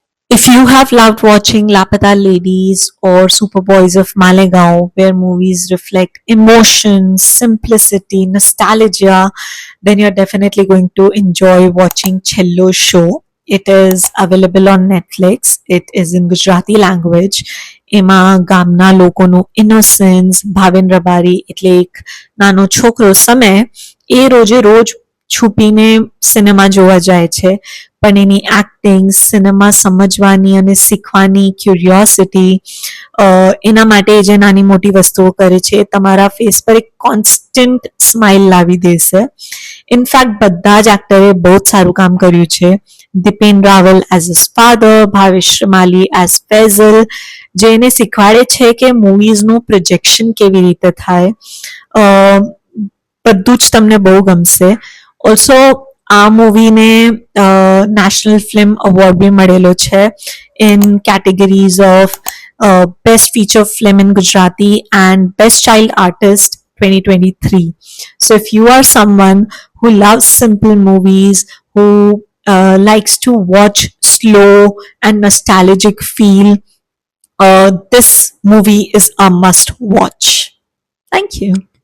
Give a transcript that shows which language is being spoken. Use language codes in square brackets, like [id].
[en] If you have loved watching Lapata Ladies or Superboys of Malegaon, where movies reflect emotion, simplicity, nostalgia, then you're definitely going to enjoy watching Chello Show. It is available on Netflix. It is in Gujarati language. [gu] એમાં ગામના લોકોનું innocence Bhaven Rabari એટલે એક નાનો છોકરો સમય એ રોજે રોજ છુપીને સિનેમા જોવા જાય છે પણ એની એક્ટિંગ સિનેમા સમજવાની અને શીખવાની ક્યુરિયોસિટી એના માટે જે નાની મોટી વસ્તુઓ કરે છે એ તમારા ફેસ પર એક કોન્સ્ટન્ટ સ્માઇલ લાવી દેશે ઇનફેક્ટ બધા જ એક્ટરે બહુ જ સારું કામ કર્યું છે Dipen Raval as a father Bhavesh Shrimali as phrasal જે એને શીખવાડે છે કે મૂવીઝનું પ્રોજેક્શન કેવી રીતે થાય બધું જ તમને બહુ ગમશે ઓલ્સો આ મૂવીને નેશનલ ફિલ્મ એવોર્ડ બી મળેલો છે [en] In categories of best feature film in Gujarati and best child artist 2023. So if you are someone who loves simple movies, who likes to watch slow and nostalgic feel, this movie is a must watch. Thank you.